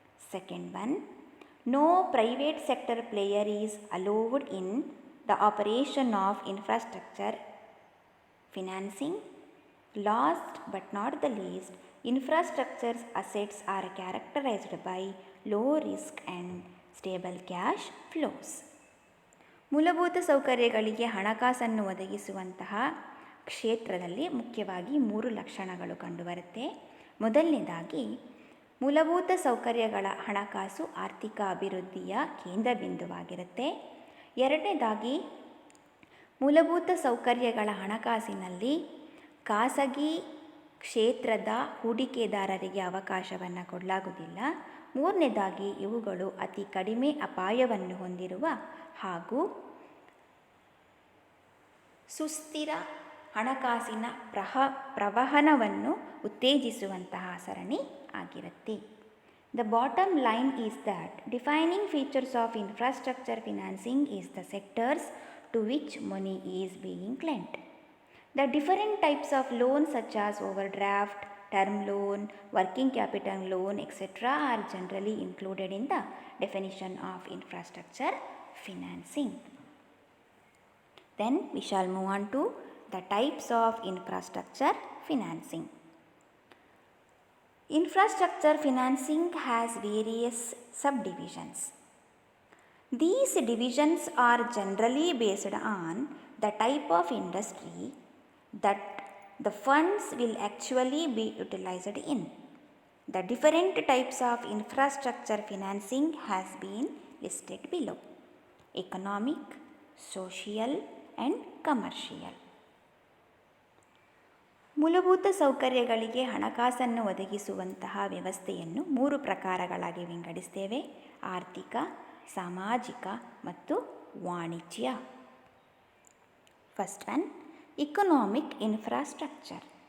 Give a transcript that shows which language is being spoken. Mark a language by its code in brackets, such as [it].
[en] Second one, no private sector player is allowed in the operation of infrastructure financing. Last but not the least, infrastructure assets are characterized by low risk and stable cash flows. [kn] ಮೂಲಭೂತ ಸೌಕರ್ಯಗಳಿಗೆ ಹಣಕಾಸನ್ನು ಒದಗಿಸುವಂತಹ ಕ್ಷೇತ್ರದಲ್ಲಿ ಮುಖ್ಯವಾಗಿ 3 ಲಕ್ಷಣಗಳು ಕಂಡುಬರುತ್ತೆ. ಮೊದಲನೇದಾಗಿ, ಮೂಲಭೂತ ಸೌಕರ್ಯಗಳ ಹಣಕಾಸು ಆರ್ಥಿಕ ಅಭಿವೃದ್ಧಿಯ ಕೇಂದ್ರ ಬಿಂದುವಾಗಿರುತ್ತೆ. ಎರಡನೇದಾಗಿ, ಮೂಲಭೂತ ಸೌಕರ್ಯಗಳ ಹಣಕಾಸಿನಲ್ಲಿ ಖಾಸಗಿ ಕ್ಷೇತ್ರದ ಹೂಡಿಕೆದಾರರಿಗೆ ಅವಕಾಶವನ್ನು ಕೊಡಲಾಗುವುದಿಲ್ಲ. ಮೂರನೇದಾಗಿ, ಇವುಗಳು ಅತಿ ಕಡಿಮೆ ಅಪಾಯವನ್ನು ಹೊಂದಿರುವ ಹಾಗೂ ಸುಸ್ಥಿರ ಹಣಕಾಸಿನ ಪ್ರವಹನವನ್ನು ಉತ್ತೇಜಿಸುವಂತಹ ಸರಣಿ ಆಗಿರುತ್ತೆ. [en] The bottom line is that defining features of infrastructure financing is the sectors to which money is being lent. The different types of loans such as overdraft, term loan, working capital loan, etc. are generally included in the definition of infrastructure financing. Then we shall move on to the types of infrastructure financing. Infrastructure financing has various subdivisions. These divisions are generally based on the type of industry that the funds will actually be utilized in. The different types of infrastructure financing has been listed below: economic, social and commercial. [kn] ಮೂಲಭೂತ ಸೌಕರ್ಯಗಳಿಗೆ ಹಣಕಾಸನ್ನು ಒದಗಿಸುವಂತಹ ವ್ಯವಸ್ಥೆಯನ್ನು 3 ಪ್ರಕಾರಗಳಾಗಿ ವಿಂಗಡಿಸ್ತೇವೆ: ಆರ್ಥಿಕ, ಸಾಮಾಜಿಕ ಮತ್ತು ವಾಣಿಜ್ಯ. [en] First one, economic infrastructure.